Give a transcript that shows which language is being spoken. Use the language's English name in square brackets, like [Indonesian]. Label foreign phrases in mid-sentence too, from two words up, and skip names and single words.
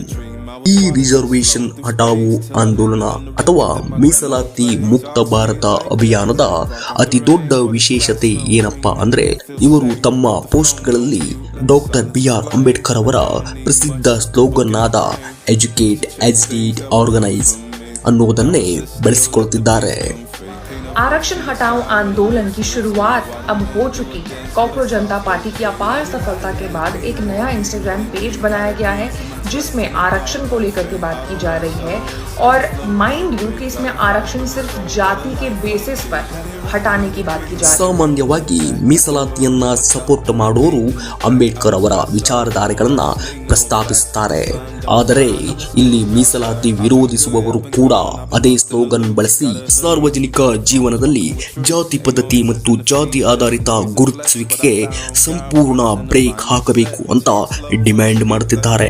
[Kannada] ಈ ರಿಸರ್ವೇಶನ್ ಹಟಾವೋ ಆಂದೋಲನ ಅಥವಾ ಮೀಸಲಾತಿ ಮುಕ್ತ ಭಾರತ ಅಭಿಯಾನದ ಅತಿ ದೊಡ್ಡ ವಿಶೇಷತೆ ಏನಪ್ಪಾ ಅಂದ್ರೆ, ಇವರು ತಮ್ಮ ಪೋಸ್ಟ್ಗಳಲ್ಲಿ ಡಾಕ್ಟರ್ BR ಅಂಬೇಡ್ಕರ್ ಅವರ ಪ್ರಸಿದ್ಧ ಸ್ಲೋಗನ್ ಆದ [English] educate, agitate, organise [Kannada] ಅನ್ನುವುದನ್ನೇ ಬಳಸಿಕೊಳ್ಳುತ್ತಿದ್ದಾರೆ. [Hindi] आरक्षण हटाओ आंदोलन की शुरुआत अब हो चुकी है। कॉकरोच जनता पार्टी की अपार सफलता के बाद एक नया इंस्टाग्राम पेज बनाया गया है जिसमें आरक्षण को लेकर के बात की जा रही है और [English] mind you [Hindi] कि इसमें आरक्षण सिर्फ जाति के बेसिस पर हटाने की बात की जा रही है। [Kannada] ಸಾಮಾನ್ಯವಾಗಿ ಮೀಸಲಾತಿಯನ್ನ ಸಪೋರ್ಟ್ ಮಾಡೋರು ಅಂಬೇಡ್ಕರ್ ಅವರ ವಿಚಾರಧಾರೆಗಳನ್ನ ಪ್ರಸ್ತಾಪಿಸುತ್ತಾರೆ. ಆದರೆ ಇಲ್ಲಿ ಮೀಸಲಾತಿ ವಿರೋಧಿಸುವವರು ಕೂಡ ಅದೇ ಸ್ಲೋಗನ್ ಬಳಸಿ ಸಾರ್ವಜನಿಕ ಜೀವನದಲ್ಲಿ ಜಾತಿ ಪದ್ಧತಿ ಮತ್ತು ಜಾತಿ ಆಧಾರಿತ ಗುರುತಿಸುವಿಕೆಗೆ ಸಂಪೂರ್ಣ ಬ್ರೇಕ್ ಹಾಕಬೇಕು ಅಂತ ಡಿಮ್ಯಾಂಡ್ ಮಾಡುತ್ತಿದ್ದಾರೆ.